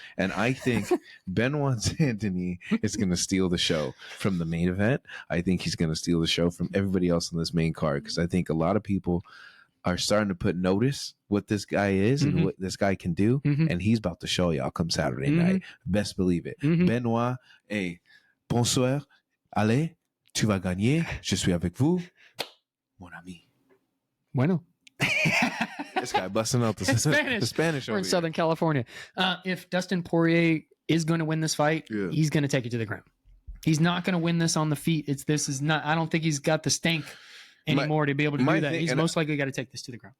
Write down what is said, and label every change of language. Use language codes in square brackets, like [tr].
[en] And I think Benoit Saint-Denis is going to steal the show from the main event. I think he's going to steal the show from everybody else on this main card because I think a lot of people are starting to put notice what this guy is and what this guy can do. And he's about to show y'all come Saturday night. Best believe it. [fr] Benoit, [en] hey, [fr] bonsoir, allez, tu vas gagner, je suis avec vous, mon ami. [es] Bueno. [en] This guy busting out the Spanish We're in Southern California. If Dustin Poirier is going to win this fight, he's going to take it to the ground. He's not going to win this on the feet. I don't think he's got the stank anymore to be able to do that. He's most likely got to take this to the ground.